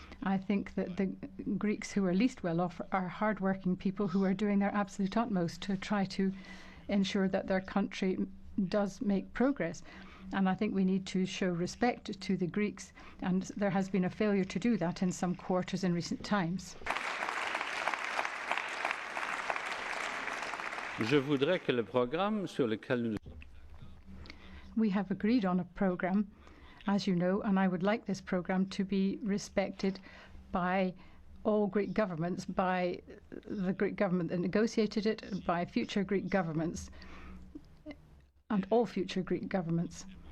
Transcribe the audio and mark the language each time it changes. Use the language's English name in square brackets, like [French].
[English] I think that the Greeks who are least well off are hard-working people who are doing their absolute utmost to try to ensure that their country does make progress. And I think we need to show respect to the Greeks, and there has been a failure to do that in some quarters in recent times. [French] Je voudrais que le programme sur lequel nous... [English] We have agreed on a programme, as you know, and I would like this programme to be respected by all Greek governments, by the Greek government that negotiated it, by future Greek governments, and all future Greek governments.